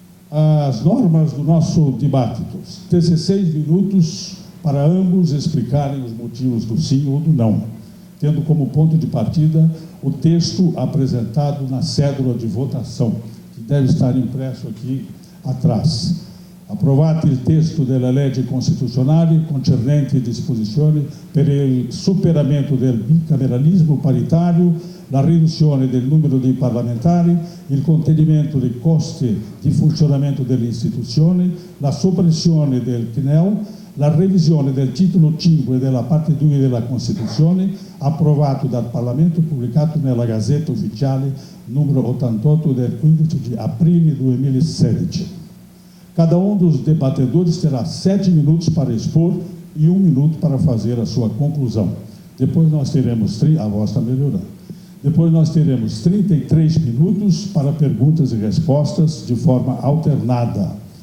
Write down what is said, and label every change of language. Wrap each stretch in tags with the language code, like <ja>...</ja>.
<pt>As normas do nosso debate: 16 minutos para ambos explicarem os motivos do sim ou do não, tendo como ponto de partida o texto apresentado na cédula de votação, que deve estar impresso aqui atrás.</pt> <it>Approvati il testo della legge costituzionale concernente disposizioni per il superamento del bicameralismo paritario, la riduzione del numero dei parlamentari, il contenimento dei costi di funzionamento delle istituzioni, la soppressione del CNEL, la revisione del titolo 5 della parte 2 della Costituzione, approvato dal Parlamento, pubblicato nella Gazzetta Ufficiale numero 88 del 15 di aprile 2016.</it> <pt>Cada um dos debatedores terá 7 minutos para expor e 1 minuto para fazer a sua conclusão. Depois nós teremos, a voz está melhorando. Depois nós teremos 33 minutos para perguntas e respostas de forma alternada.</pt>